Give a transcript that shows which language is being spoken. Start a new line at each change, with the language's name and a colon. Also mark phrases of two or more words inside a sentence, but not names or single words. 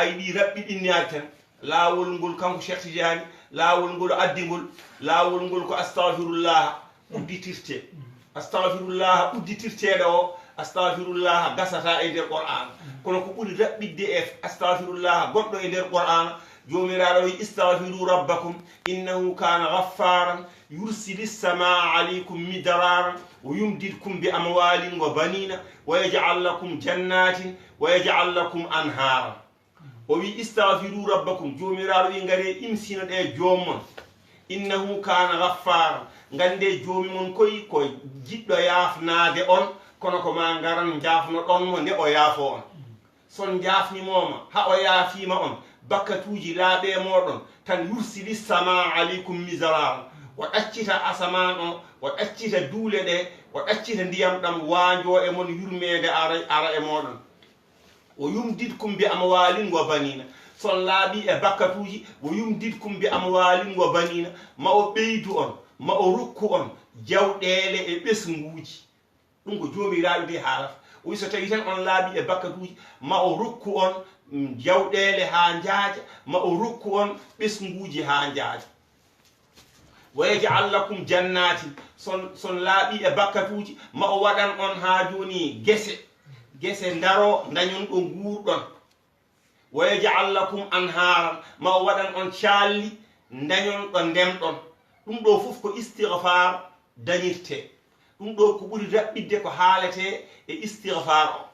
Fula: yiɗi raɓɓiɗinnade tan laawol ngol kanko Cheikh Tidiane laawol ngol addingol laawol ngol ko astahfirullah udditirte astahfirullah udditirteɗo o astahfirullah gasata e nder qur'an kono ko ɓuri raɓɓidde e astahfirullah goɗɗo e nder qur'an jomiraɗo wi
Arabic: استغفروا ربكم إنه كان غفارا يرسل السماء عليكم مدرارا ويمددكم بأموال وبنين ويجعل لكم جنات ويجعل لكم أنهارا
Fula: o wi
Arabic: استغفروا ربكم
Fula: jomiraɗo wi ngare imsina ɗe jommon
Arabic: إنه كان
Fula: gaffaran gande joomi mon koy ko jiɗɗo yaafnade on kono ko ma garan jaafno ɗon mo nde o yaafo on son jaafnimoma ha o yaafima on bakkatuji laaɓe moɗon tan
Arabic: يرسل السماء عليكم مدرارا
Fula: o ɗaccita asaman o o ɗaccita duule ɗe o ɗaccita ndiyam ɗam waajo e mon yurmede ara e moɗon o
Arabic: يمددكم بأموال وبنين
Fula: son laaɓi e bakkatuji o
Arabic: يمددكم بأموال وبنين
Fula: ma o ɓeydu on ma o rokku on jawɗele e ɓesnguji ɗum ko jomiraɗo de haalata o wi so tawi tan on laaɓi e bakkatuji ma o rokku on jawɗele ha jaaja ma o rokku on ɓesnguji ha jaaja
Arabic: ويجعل لكم جنات
Fula: son laaɓi e bakkatuji ma o waɗan on ha joni gese ndaro dañon ɗo guurɗon
Arabic: ويجعل لكم أنهارا
Fula: ma o waɗan on calli dañon ɗo ndemɗon ɗum ɗo fof ko istighfar dañirte ɗum ɗo ko ɓuri raɓɓidde ko haalete e istighfar